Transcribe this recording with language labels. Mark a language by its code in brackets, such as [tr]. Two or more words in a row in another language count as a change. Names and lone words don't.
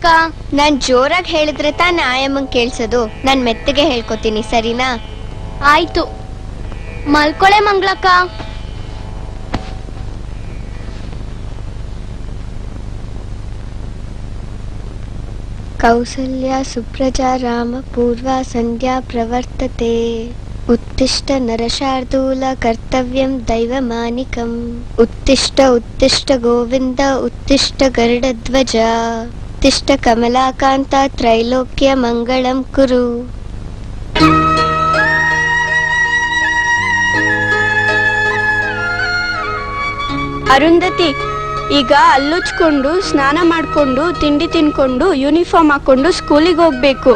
[kn] ನಾನ್ ಜೋರಾಗಿ ಹೇಳಿದ್ರೆ ತಾನೇ ಆಯಮ್ಮಂಗ್ ಕೇಳ್ಸೋದು. ನಾನ್ ಮೆತ್ತಗೆ ಹೇಳ್ಕೊತೀನಿ, ಸರಿನಾ? ಆಯ್ತು, ಮಲ್ಕೊಳೆ ಮಂಗ್ಳಕ್ಕ. [sa] ಕೌಸಲ್ಯ ಸುಪ್ರಜಾ ರಾಮ ಪೂರ್ವ ಸಂಧ್ಯಾ ಪ್ರವರ್ತತೆ. ಉತ್ತಿಷ್ಟ ನರಶಾರ್ದೂಲ ಕರ್ತವ್ಯಂ ದೈವಮಾನಿಕಂ. ಉತ್ತಿಷ್ಟ ಉತ್ತಿಷ್ಟ ಗೋವಿಂದ ಉತ್ತಿಷ್ಟ ಗರುಡಧ್ವಜ. ಉತ್ತಿಷ್ಟ ಕಮಲಾಕಾಂತ ತ್ರೈಲೋಕ್ಯ ಮಂಗಳಂ ಕುರು. [kn] ಅರುಂಧತಿ, ಈಗ ಅಲ್ಲುಚ್ಕೊಂಡು ಸ್ನಾನ ಮಾಡ್ಕೊಂಡು ತಿಂಡಿ ತಿನ್ಕೊಂಡು ಯೂನಿಫಾರ್ಮ್ ಹಾಕೊಂಡು ಸ್ಕೂಲಿಗೆ ಹೋಗ್ಬೇಕು.